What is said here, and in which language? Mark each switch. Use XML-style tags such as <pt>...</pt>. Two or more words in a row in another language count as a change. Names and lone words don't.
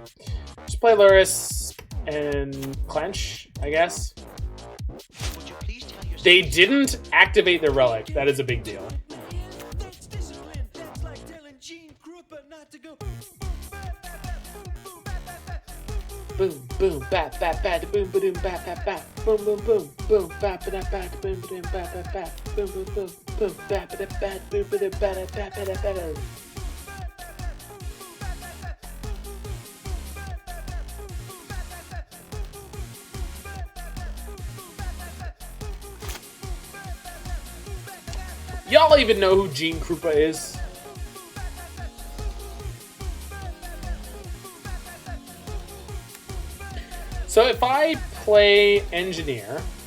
<en>Just play Lurrus and clench, I guess. They didn't activate the Relic. That is a big deal. Boom, boom, bat, bat, bat, boom, boom, bat, bat, bat, boom, boom, boom, boom, bat, bat, bat, boom, boom, bat, bat, bat, boom, boom, boom, boom, bat, bat, bat, boom, boom, bat, bat, bat, bat, bat. Y'all even know who Gene Krupa is? So if I play Engineer...</en>